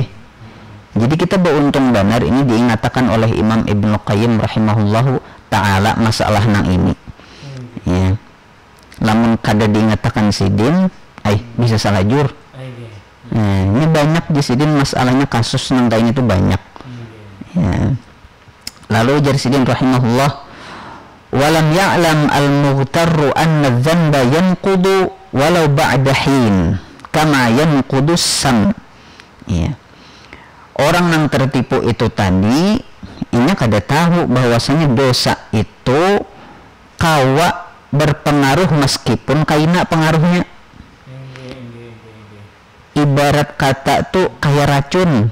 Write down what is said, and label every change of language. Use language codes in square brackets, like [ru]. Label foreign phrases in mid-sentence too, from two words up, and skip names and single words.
[bjn] Jadi kita beruntung benar ini diingatkan oleh Imam Ibnu Qayyim [ar] رحمه الله تعالى [bjn] masalah nang ini. Ya. Lamun kada diingatkan sidin, bisa salah jur. Ini banyak di sidin masalahnya, kasus nang kayak itu banyak. Ya. Lalu jar sidin [ar] رحمه الله، ولم يعلم المغتر أن الذنب ينقض ولو بعد حين كما ينقض السم. [bjn] Ya. Orang yang tertipu itu tadi ini kada tahu bahwasanya dosa itu kawa berpengaruh meskipun kaina pengaruhnya. Ibarat kata tuh kayak racun.